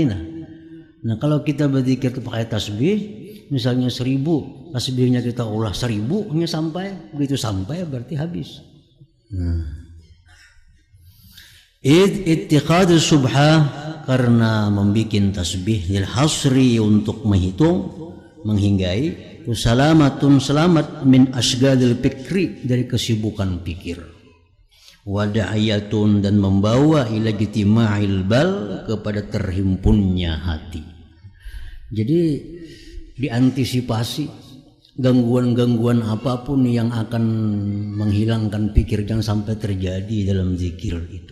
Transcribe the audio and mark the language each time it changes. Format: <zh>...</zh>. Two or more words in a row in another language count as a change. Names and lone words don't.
<id>Nah, kalau kita berzikir itu pakai tasbih, misalnya 1000, tasbihnya kita ulah 1000 hanya sampai, begitu sampai berarti habis.</id> <ar>اتخاذ السبحة,</ar> <id>karena membikin tasbih</id> <ar>للحصر,</ar> <id>untuk menghitung, menghinggai, salamatun, selamat,</id> <ar>من أشغال الفكر,</ar> <id>dari kesibukan pikir, wada'ayatun, dan membawa</id> <ar>إلى اجتماع البال,</ar> <id>kepada terhimpunnya hati. Jadi diantisipasi gangguan-gangguan apapun yang akan menghilangkan pikir, jangan sampai terjadi dalam zikir itu.</id>